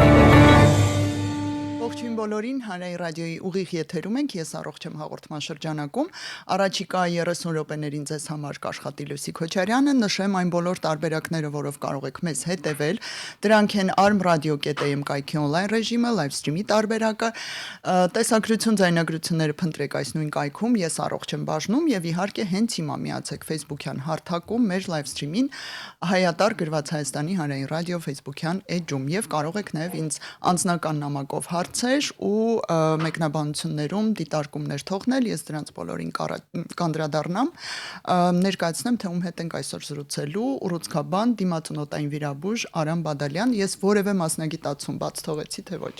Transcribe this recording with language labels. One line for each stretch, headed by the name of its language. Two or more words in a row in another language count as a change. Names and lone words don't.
Armenian: Ողջույն բոլորին, Հանրային ռադիոյի ուղիղ եթերում ենք, ես առողջ եմ հաղորդման շրջանակում, առաջիկա 30 րոպեներին ձեզ համար կաշխատի Լուսի Քոչարյանը, նշեմ այն բոլոր տարբերակները, որով կարող եք մեզ հետևել, դրանք են armradio.am կայքի on-line ռեժիմը,
English: live stream-
Armenian: ի տարբերակը, տեսագրություն, ձայնագրությունները փնտրեք այս նույն կայքում, ես առողջ եմ բաժնում եւ իհարկե հենց հիմա միացեք Facebook-յան հարթակում մեր
English: live stream-
Armenian: ին հայատար գրված Հայաստանի Հանրային ռադիո Facebook-յան էջում եւ կարող եք նաեւ ինձ անձնական նամակով հարցեր ու մեկնաբանություններում դիտարկումներ թողնել, ես դրանց բոլորին կանդրադառնամ, ներկայացնեմ, թե ում հետ ենք այսօր զրուցելու, ուռուցքաբան, դիմացունոտային վիրաբույժ Արամ Բադալյան, ես որևէ մասնագիտացում բաց թողեցի, թե ոչ։